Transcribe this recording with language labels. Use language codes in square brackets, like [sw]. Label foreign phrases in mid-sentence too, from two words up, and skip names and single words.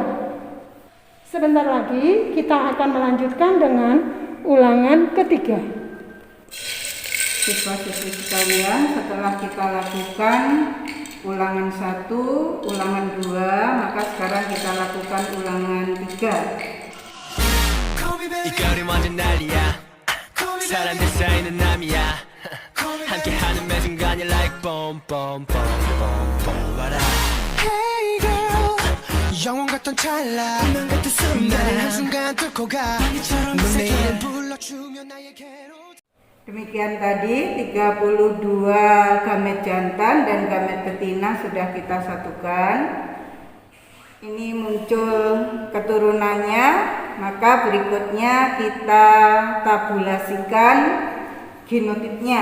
[id] Sebentar lagi kita akan melanjutkan dengan ulangan ketiga. Siswa-siswi sekalian, setelah kita lakukan ulangan 1, ulangan 2, maka sekarang kita lakukan ulangan 3. [ko] 이거리 완전 난리야 사람들 사이는 남이야 함께하는 매 순간이 [en] like boom boom boom boom boom what up Hey girl [ko] 영원 같던 찰나 나를 한순간 뚫고 가 넌 내일을 불러주면 나에게로 [id] Demikian tadi 32 gamet jantan dan gamet betina sudah kita satukan. Ini muncul keturunannya, maka berikutnya kita tabulasikan genotipnya.